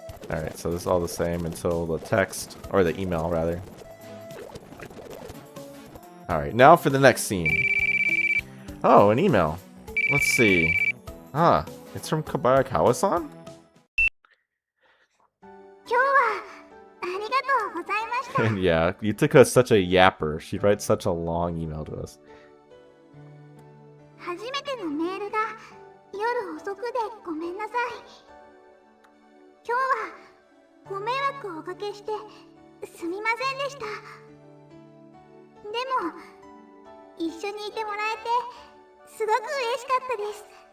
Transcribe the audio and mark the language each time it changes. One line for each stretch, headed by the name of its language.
English: Alright, so this is all the same until the text, or the email rather. Alright, now for the next scene. Oh, an email. Let's see. Ah, it's from Kobayakawa-san?
Japanese: 今日はありがとうございました。
English: And yeah, Yutaka is such a yapper. She writes such a long email to us.
Japanese: 初めてのメールが夜遅くでごめんなさい。今日はご迷惑をおかけしてすみませんでした。でも一緒にいてもらえてすごく嬉しかったです。